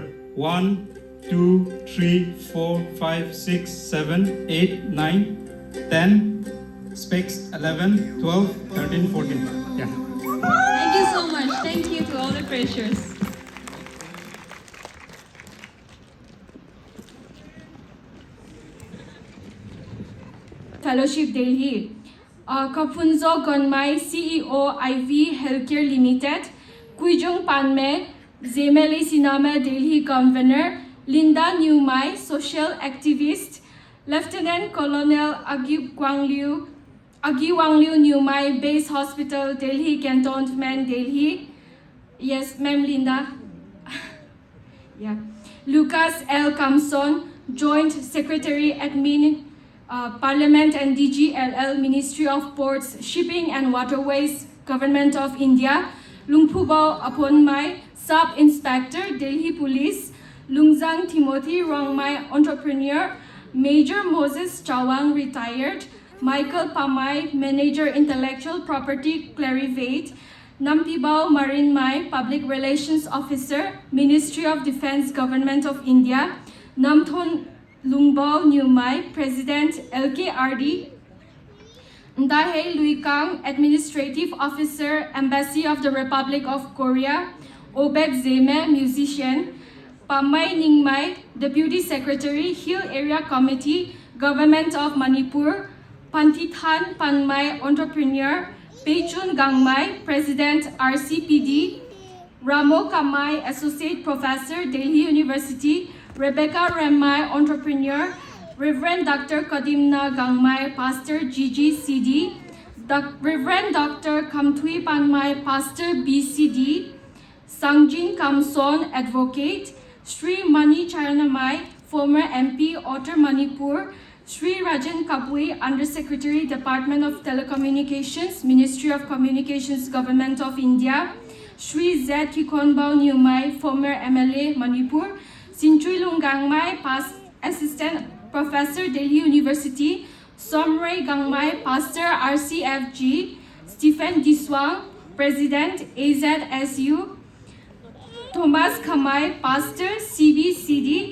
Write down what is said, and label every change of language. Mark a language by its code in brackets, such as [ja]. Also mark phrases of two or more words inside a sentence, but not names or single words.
[en] 1, 2, 3, 4, 5, 6, 7, 8, 9, 10, specs 11, 12, 13, 14. Yeah. Thank you so much. Thank you to all the freshers. Fellowship Delhi. Kapunzo Gonmai, CEO IV Healthcare Limited, Kuijung Panme, Zemeli Siname Delhi Governor, Linda Newmai, social activist, Lieutenant Colonel Agi Wangliu Newmai, Base Hospital, Delhi Cantonment, Delhi. Yes, Ma'am Linda. Yeah. Lucas L. Kamson, Joint Secretary Admin, Parliament and DGLL, Ministry of Ports, Shipping and Waterways, Government of India. Lungpubao Aponmai, Sub-Inspector, Delhi Police. Lungzang Timothy Rongmai, Entrepreneur. Major Moses Chawang, retired. Michael Pamai, Manager Intellectual Property, Clarivate. Nampibao Marinmai, Public Relations Officer, Ministry of Defense, Government of India. Namthon Lungbao Newmai, President, LKRD. Ndahe Luikang, Administrative Officer, Embassy of the Republic of Korea. Obed Zeme, musician. Pamai Ningmai, Deputy Secretary, Hill Area Committee, Government of Manipur. Pantithan Panmai, entrepreneur. Peichun Gangmai, President, RCPD. Ramo Kamai, Associate Professor, Delhi University. Rebecca Remmai, entrepreneur. Reverend Dr. Kadimna Gangmai, Pastor, GGCD. Reverend Dr. Kamtui Panmai, Pastor, BCD. Sangjin Kamson, advocate. Sri Mani Charanamai, former MP, Outer Manipur. Sri Rajan Kapui, Undersecretary, Department of Telecommunications, Ministry of Communications, Government of India. Sri Z. Kikonbao Nyumai, former MLA, Manipur. Sintui Lungangmai, past Assistant Professor, Delhi University. Somray Gangmai, Pastor, RCFG. Stephen Diswang, President, AZSU. Thomas Kamai, Pastor, CBCD.